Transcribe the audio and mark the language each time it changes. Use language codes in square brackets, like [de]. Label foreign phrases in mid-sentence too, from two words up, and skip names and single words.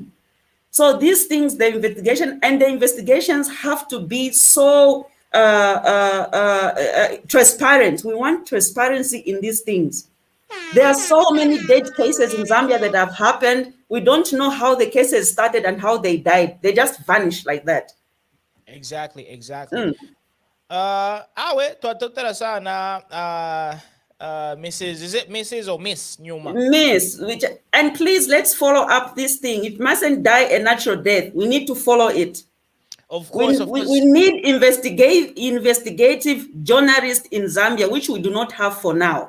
[en] So these things, the investigations have to be so transparent. We want transparency in these things. There are so many dead cases in Zambia that have happened. We don't know how the cases started and how they died. They just vanished like that. Exactly. [bem] Awe twatotera sana [en] Mrs. Is it Mrs. or Miss Newman? Miss, and please let's follow up this thing. It mustn't die a natural death. We need to follow it. Of course, we need investigative journalists in Zambia, which we do not have for now.